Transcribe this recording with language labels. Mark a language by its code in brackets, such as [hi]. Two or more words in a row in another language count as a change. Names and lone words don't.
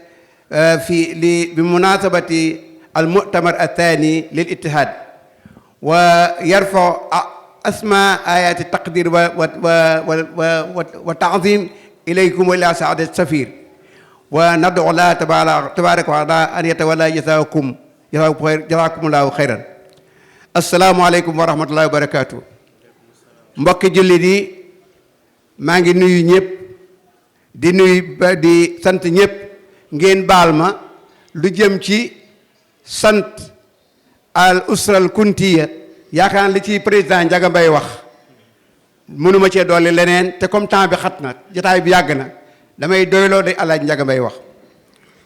[ar] بمناسبة المؤتمر الثاني للاتحاد ويرفع أسمى آيات التقدير والتعظيم إليكم وإلى سعادة السفير وندعو الله تبارك وتعالى أن يتولى جزاكم الله خيرا. السلام عليكم ورحمة الله وبركاته. [wo] mbokki jullit yi maa ngi nuyu ñëpp di sant ñëpp ngeen baal ma lu jëm ci sant [ar] الأسرة الكنتية [wo] yaakaar li ci président Ndiaga Mbaye wax mënuma cee dolli leneen te [fr] comme temps [wo] bi xat na jotaay bi yàgg na damay doyloo day Alaaji Ndiaga Mbaye wax